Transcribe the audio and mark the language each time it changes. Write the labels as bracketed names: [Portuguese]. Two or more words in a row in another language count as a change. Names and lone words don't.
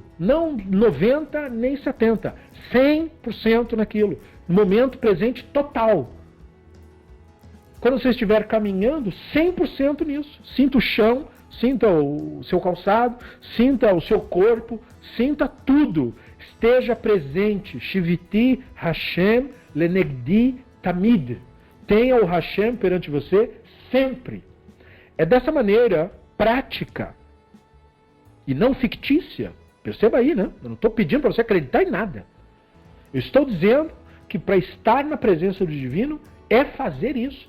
[Portuguese] Não 90% nem 70%. 100% naquilo. Momento presente total. Quando você estiver caminhando, 100% nisso. Sinta o chão, sinta o seu calçado, sinta o seu corpo, sinta tudo. Esteja presente. [Hebrew] שויתי ה' לנגדי תמיד. [Portuguese] Tenha o Hashem perante você sempre. É dessa maneira prática e não fictícia. Perceba aí, né? Eu não estou pedindo para você acreditar em nada. Eu estou dizendo que para estar na presença do divino é fazer isso.